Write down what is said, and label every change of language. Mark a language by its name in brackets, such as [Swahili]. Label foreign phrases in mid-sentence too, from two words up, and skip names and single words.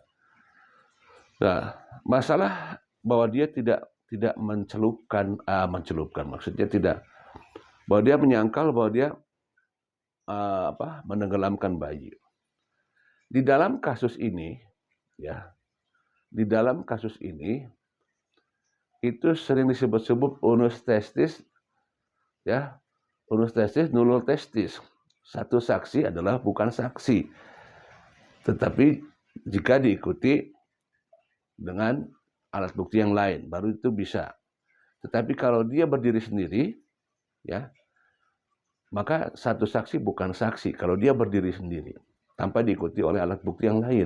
[Indonesian] Nah, masalah bahwa dia tidak mencelupkan maksudnya tidak, bahwa dia menyangkal bahwa dia menenggelamkan bayi. Di dalam kasus ini, ya, di dalam kasus ini itu sering disebut-sebut [Latin] unus testis, [Indonesian] ya, [Latin] unus testis, nullus testis. [Indonesian] Satu saksi adalah bukan saksi, tetapi jika diikuti dengan alat bukti yang lain, baru itu bisa. Tetapi kalau dia berdiri sendiri, ya, maka satu saksi bukan saksi kalau dia berdiri sendiri, tanpa diikuti oleh alat bukti yang lain.